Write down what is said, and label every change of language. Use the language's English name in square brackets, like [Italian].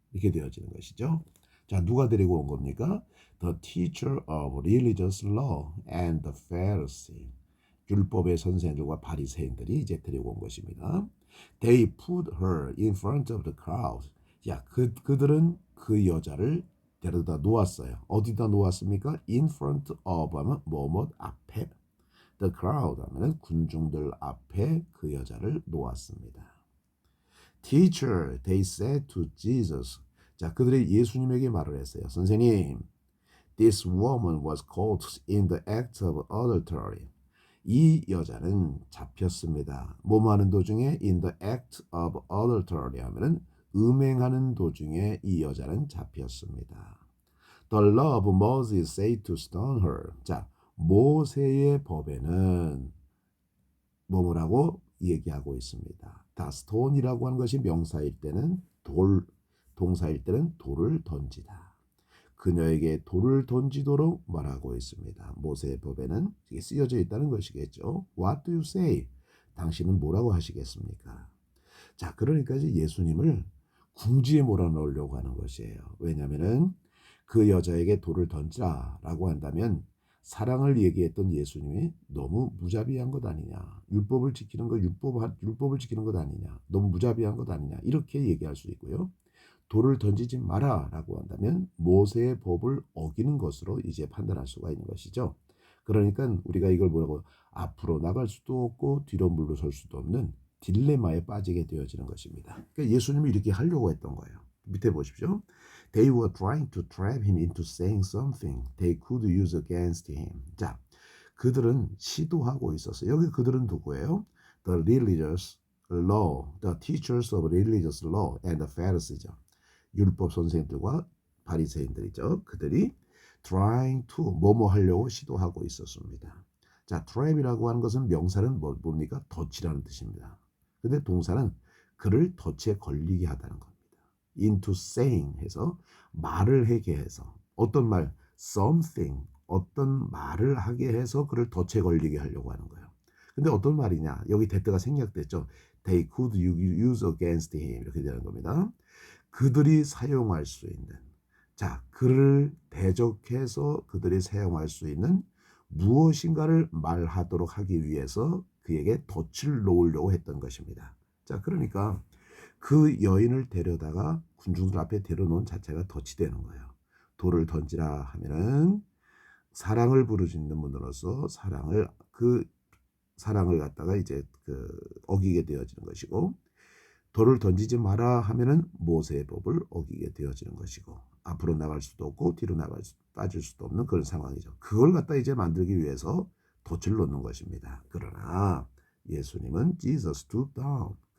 [Korean] 이렇게 되어지는 것이죠. 자, 누가 데리고 온 겁니까? [English] The teacher of religious law and the Pharisee. [Korean] 율법의 선생들과 바리새인들이 이제 데리고 온 것입니다. [English] They put her in front of the crowd. [Korean] 야, 그들은 그 여자를 데려다 놓았어요. 어디다 놓았습니까? [English] In front of [Korean] 하면 뭐뭐 앞에. [English] The crowd [Korean] 하면 군중들 앞에 그 여자를 놓았습니다. [English] Teacher, they said to Jesus. [Korean] 자, 그들이 예수님에게 말을 했어요. 선생님, [English] this woman was caught in the act of adultery. [Korean] 이 여자는 잡혔습니다. 뭐하는 도중에 [English] in the act of adultery [Korean] 하면은 음행하는 도중에 이 여자는 잡혔습니다. [English] The law of Moses say to stone her. [Korean] 자, 모세의 법에는 뭐라고 얘기하고 있습니다. 다 stone이라고 하는 것이 명사일 때는 돌, 동사일 때는 돌을 던지다. 그녀에게 돌을 던지도록 말하고 있습니다. 모세의 법에는 이게 쓰여져 있다는 것이겠죠. [English] What do you say? [Korean] 당신은 뭐라고 하시겠습니까? 자, 그러니까 이제 예수님을 궁지에 몰아넣으려고 하는 것이에요. 왜냐하면은 그 여자에게 돌을 던지라라고 한다면 사랑을 얘기했던 예수님이 너무 무자비한 것 아니냐. 율법을 지키는 거 율법을 지키는 것 아니냐. 너무 무자비한 것 아니냐. 이렇게 얘기할 수 있고요. 돌을 던지지 마라라고 한다면 모세의 법을 어기는 것으로 이제 판단할 수가 있는 것이죠. 그러니까 우리가 이걸 뭐라고 앞으로 나갈 수도 없고 뒤로 물러설 수도 없는 딜레마에 빠지게 되어지는 것입니다. 그러니까 예수님이 이렇게 하려고 했던 거예요. 밑에 보십시오. [English] They were trying to trap him into saying something they could use against him. [Korean] 자, 그들은 시도하고 있었어요. 여기 그들은 누구예요? [English] The religious law, the teachers of religious law and the Pharisees. [Korean] 율법 선생들과 바리새인들이죠. 그들이 [English] trying to [Korean] 뭐뭐 하려고 시도하고 있었습니다. 자, trap이라고 하는 것은 명사는 뭡니까? 덫이라는 뜻입니다. 근데 동사는 그를 덫에 걸리게 하다는 겁니다. [English] into saying [Korean] 해서 말을 하게 해서 어떤 말 something 어떤 말을 하게 해서 그를 덫에 걸리게 하려고 하는 거예요. 근데 어떤 말이냐? 여기 대때가 생략됐죠. [English] They could use against him [Korean] 이렇게 되는 겁니다. 그들이 사용할 수 있는 자, 그를 대적해서 그들이 사용할 수 있는 무엇인가를 말하도록 하기 위해서 그에게 덫을 놓으려고 했던 것입니다. 자, 그러니까 그 여인을 데려다가 군중들 앞에 데려놓은 자체가 덫이 되는 거예요. 돌을 던지라 하면은 사랑을 부르짖는 분으로서 사랑을 갖다가 이제 그 어기게 되어지는 것이고 돌을 던지지 마라 하면은 모세의 법을 어기게 되어지는 것이고 앞으로 나갈 수도 없고 뒤로 빠질 수도 없는 그런 상황이죠. 그걸 갖다 이제 만들기 위해서 덫을 놓는 것입니다. 그러나 예수님은 [English] Jesus stooped down.